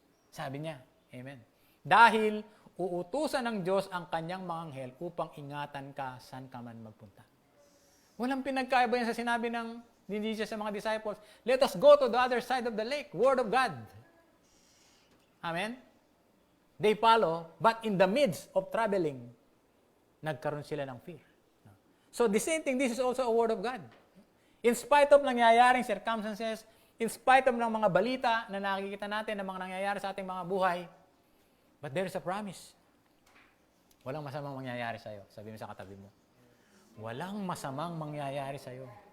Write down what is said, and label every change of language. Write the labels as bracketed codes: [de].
[tl] Sabi niya, amen. Dahil uutusan ng Diyos ang kanyang mga anghel upang ingatan ka saan ka man magpunta. Walang pinagkaiba yan sa sinabi ng Jesus sa mga disciples, [en] let us go to the other side of the lake. Word of God. Amen? They follow, but in the midst of traveling, [tl] nagkaroon sila ng fear. [en] So the same thing, this is also a word of God. [tl] In spite of nangyayaring circumstances, in spite of ng mga balita na nakikita natin ng mga nangyayari sa ating mga buhay, [en] but there is a promise. [tl] Walang masamang mangyayari sa iyo. Sabi mo sa katabi mo. Walang masamang mangyayari sa iyo.